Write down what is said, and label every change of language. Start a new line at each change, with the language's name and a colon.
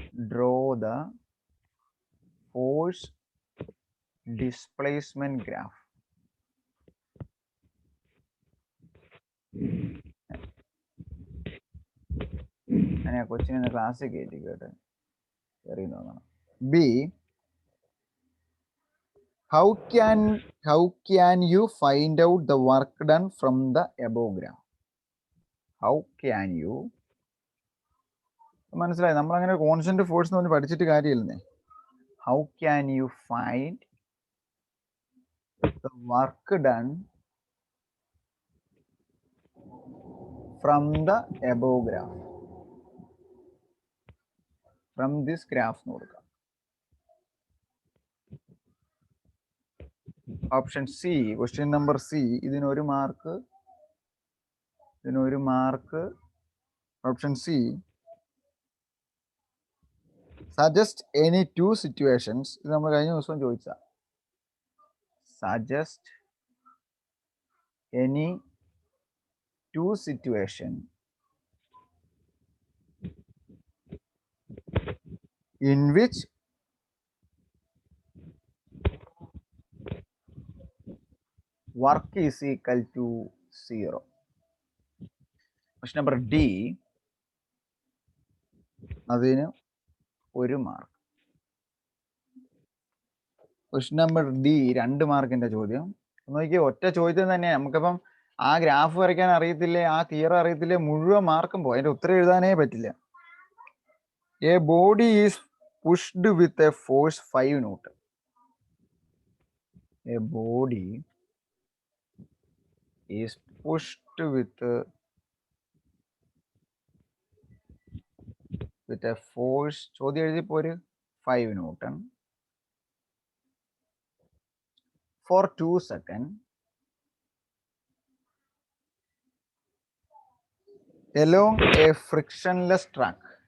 English: Draw the force displacement graph.
Malayalam: ഞാൻ കൊച്ചിനെ ക്ലാസ്സിൽ കയറ്റി കേട്ടെ കയറി നോക്കണം.
English: B, how can you find out the work done from the above graph? How can you,
Malayalam: മനസ്സിലായി? നമ്മൾ അങ്ങനെ കോൺസ്റ്റന്റ് ഫോഴ്സ് എന്ന് പറഞ്ഞ് പഠിച്ചിട്ട് കാര്യമില്ലേ.
English: How can you find the work done from the above graph? From this graph
Malayalam: എന്ന് കൊടുക്കാം. Option C, question number C. ഇതിനൊരു mark, ഇതിനൊരു mark.
English: Option C, suggest any 2 situations.
Malayalam: ഇത് നമ്മൾ കഴിഞ്ഞ ദിവസം ചോദിച്ച.
English: Suggest any 2 situation in which work is equal to 0. Question number D,
Malayalam: അതിന് ഒരു മാർക്ക്. ക്വസ്റ്റ്യൻ നമ്പർ ഡി 2 മാർക്കിന്റെ ചോദ്യം. നോക്കിയേ, ഒറ്റ ചോദ്യം തന്നെ. നമുക്കിപ്പം ആ ഗ്രാഫ് വരയ്ക്കാൻ അറിയത്തില്ലേ, ആ തിയറി അറിയത്തില്ലേ, മുഴുവൻ മാർക്കും പോകും. അതിന്റെ ഉത്തരം എഴുതാനേ പറ്റില്ല.
English: A body is pushed with a force 5 Newton. A body is pushed with a force,
Malayalam: ചോദ്യം എഴുതിപ്പോ ഒരു
English: 5 Newton for 2 seconds along a frictionless track.